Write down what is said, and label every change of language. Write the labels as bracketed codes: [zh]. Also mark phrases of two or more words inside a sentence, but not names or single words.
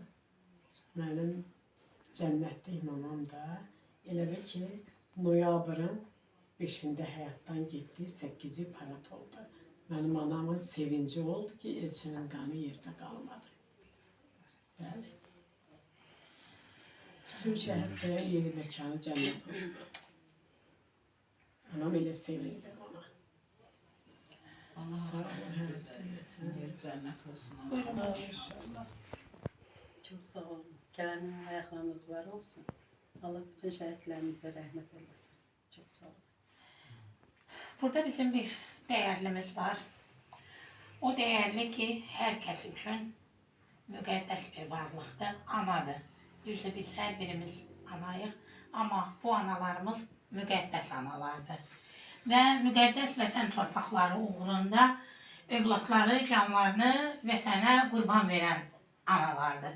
[az] Mənim cənnətli imamam da elə bir ki, noyabrın 5-də həyatdan getdi, 8-i parat oldu. Mənim anamın sevinci oldu ki, Elçinin qanı yerdə qalmadı. Bəli. Bütün şəhidlərin yeri məkanı cənnət oldu. Anam elə sevindi ona. [tr] Allah cennet olsun. [az] Buyurun. [tr] Çok sağ olun. Gelenin ayaklarınız var olsun. Allah bütün şehitlerimize rahmet eylesin. Çok sağ olun. Burada bizim bir değerlimiz var. O değerli ki herkes için [az] müqəddəs bir varlıqdır, anadır. Düzdür, biz hər birimiz anayıq, amma bu analarımız müqəddəs analardır. Və müqəddəs vətən torpaqları uğrunda övladları, canlarını vətənə qurban verən analardır.